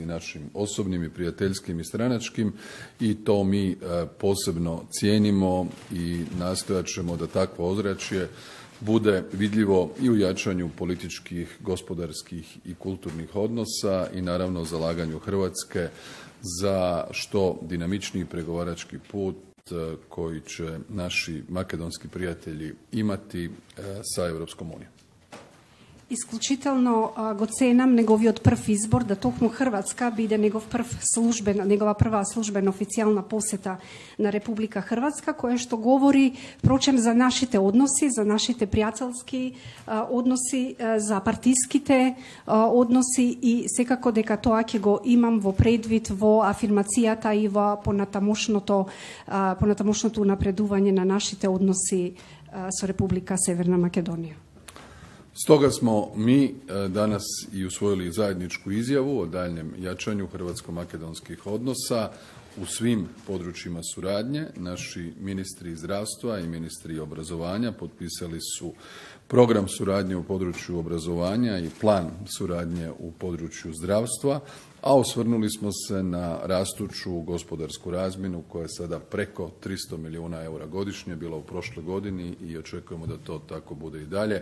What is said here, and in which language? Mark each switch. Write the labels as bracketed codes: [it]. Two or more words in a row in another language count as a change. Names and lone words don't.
[hr] našim osobnim i prijateljskim i stranačkim i to mi posebno cijenimo i nastojat ćemo da takvo ozračje bude vidljivo i u jačanju političkih, gospodarskih i kulturnih odnosa i naravno zalaganju Hrvatske za što dinamičniji pregovarački put koji će naši makedonski prijatelji imati sa Europskom unijom. [mk] Изключително го ценам неговиот прв избор да токму Хрватска биде негова прва службена официјална посета на Република Хрватска, кое што говори прочем за нашите односи, за нашите пријателски односи, за партиските односи и секако дека тоа ќе го имам во предвид во афирмацијата и во понатамошното напредување на нашите односи со Република Северна Македонија. [hr] Stoga smo mi danas i usvojili zajedničku izjavu o daljnjem jačanju hrvatsko-makedonskih odnosa u svim područjima suradnje. Naši ministri zdravstva i ministri obrazovanja potpisali su program suradnje u području obrazovanja i plan suradnje u području zdravstva, a osvrnuli smo se na rastuću gospodarsku razmjenu koja je sada preko 300 milijuna eura godišnje, bila u prošloj godini i očekujemo da to tako bude i dalje.